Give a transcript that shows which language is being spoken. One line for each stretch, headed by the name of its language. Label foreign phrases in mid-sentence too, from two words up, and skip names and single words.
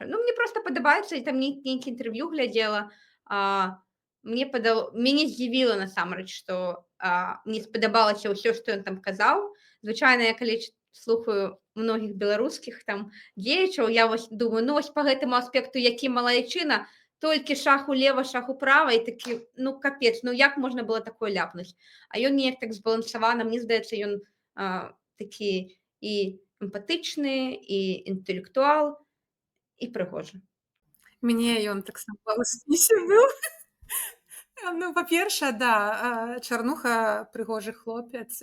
Belarusian: Ну, мне проста падабаецца, і там нейкі інтэрв'ю глядзела. Мяне здзівіла насамрэч, што мне спадабалася ўсё, што ён там казаў. Звычайна, я калі слухаю многіх беларускіх там дзеячаў, я вось думаю, ну вось па гэтаму аспекту, які малайчына, толькі шаг улева, шаг управа, і такі, ну капец, ну як можна было такое ляпнуць? А ён неяк так збалансавана, мне здаецца, ён такі і эмпатычны, і інтэлектуал, і прыгожы. Мне ён таксама ў спісе быў. Ну, па-першае, да, Чарнуха прыгожы хлопец.